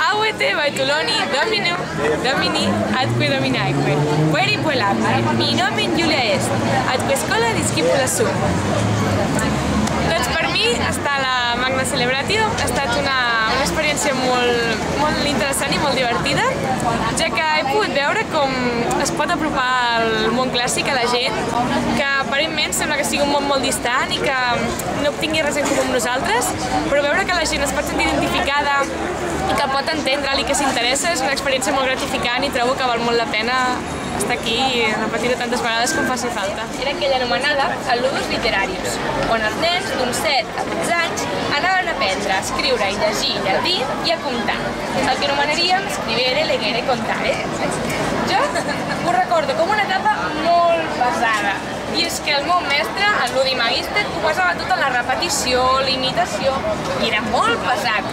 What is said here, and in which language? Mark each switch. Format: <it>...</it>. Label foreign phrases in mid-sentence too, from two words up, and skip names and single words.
<la>Valete, Baituloni, Domini, atque dominaque, pueri puelabne, mi nomen Julia est, atque escola discipula sum.</la> <ca>Doncs per mi, estar a la Magna Celebratio ha estat una experiència molt interessant i molt divertida, ja que he pogut veure com es pot apropar el món clàssic a la gent, que aparentment sembla que sigui un món molt distant i que no obtingui res en comú amb nosaltres, però veure que la gent es pot sentir identificada i que pot entendre-li que s'interessa és una experiència molt gratificant i trobo que val molt la pena estar aquí i repetir-ho tantes vegades com faci falta. Era aquella anomenada Ludus Literarius, on els nens d'uns 7 a 12 anys anaven a aprendre a escriure i llegir llatí i a comptar, el que anomenaríem</ca> <la>scrivere, legere, contare.</la> <ca>Jo ho recordo com una etapa molt pesada, i és que el meu mestre, el Ludi Magister, ho basava tot en la repetició, la imitació, i era molt pesat.</ca>